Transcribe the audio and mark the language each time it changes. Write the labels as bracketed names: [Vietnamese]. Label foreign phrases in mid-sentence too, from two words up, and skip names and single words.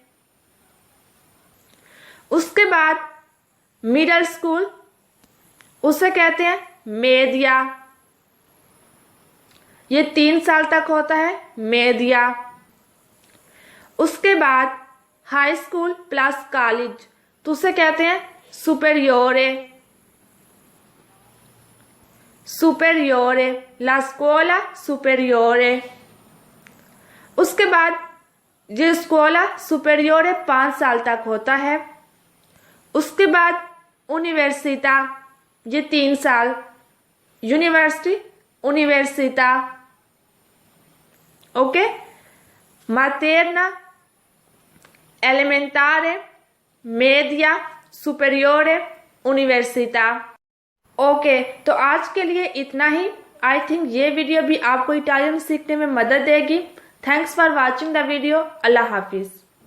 [Hindi] उसके बाद मिडिल स्कूल, उसे कहते हैं media, ये 3 साल तक होता है media। उसके बाद हाई स्कूल प्लस कॉलेज, तो उसे कहते हैं [Italian] superiore, superiore, la scuola superiore। [Hindi] उसके बाद ये [Italian] scuola superiore [Hindi] 5 साल तक होता है। उसके बाद यूनिवर्सिटा, ये 3 साल, यूनिवर्सिटी, यूनिवर्सिटा। ओके, [Italian] materna, elementare, media, superiore, यूनिवर्सिटा। [Hindi] ओके, तो आज के लिए इतना ही। [English] I think [Hindi] ये वीडियो भी आपको इटालियन सीखने में मदद देगी। [English] Thanks for watching the video. [Hindi] अल्लाह हाफिज़।